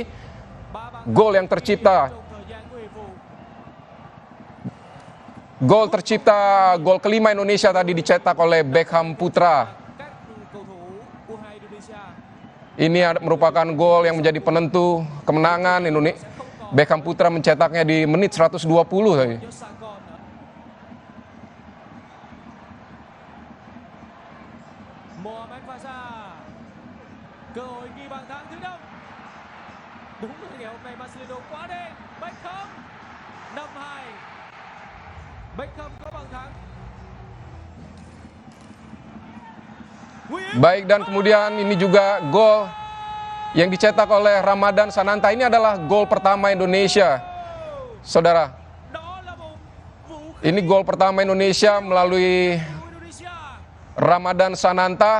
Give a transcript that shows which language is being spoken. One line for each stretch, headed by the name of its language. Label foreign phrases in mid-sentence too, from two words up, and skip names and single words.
Indonesian: Gol yang tercipta Gol tercipta, gol kelima Indonesia tadi dicetak oleh Beckham Putra. Ini merupakan gol yang menjadi penentu kemenangan Indonesia. Beckham Putra mencetaknya di menit 120 tadi.
Vietnamese: Cơ hội ghi bàn thắng thứ 5. Đúng là ngày hôm nay Marcelo quá đen. Beckham 5-2. Beckham có bàn thắng.
Indonesian: Baik, dan kemudian ini juga gol yang dicetak oleh Ramadan Sananta. Ini adalah gol pertama Indonesia, saudara. Ini gol pertama Indonesia melalui Ramadan Sananta.